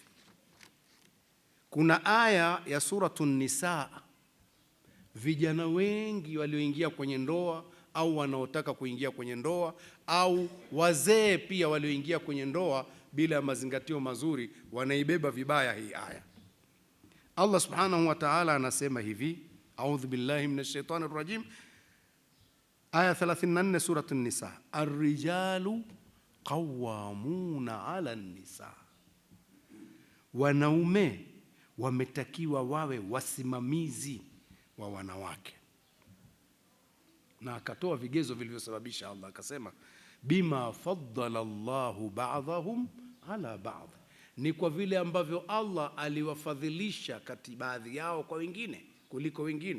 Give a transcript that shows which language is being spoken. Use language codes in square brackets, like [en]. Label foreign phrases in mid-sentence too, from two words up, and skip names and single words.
[sw] Kuna aya ya Suratun Nisa, vijana wengi walioingia kwenye ndoa au wanaotaka kuingia kwenye ndoa au wazee pia walioingia kwenye ndoa bila ya mazingatio mazuri, wanaibeba vibaya hii aya. [ar] الله سبحانه وتعالى [sw] anasema hivi, [ar] أعوذ بالله من الشيطان الرجيم, aya 34 سورة النساء، الرجال قوامون على النساء, [sw] wanaume wametakiwa wawe wasimamizi wa wanawake. Na akatoa vigezo vilivyosababisha Allah, akasema [ar] بما فضل الله بعضهم على بعض, [sw] ni kwa vile ambavyo Allah aliwafadhilisha kati baadhi yao kwa wengine kuliko wengine.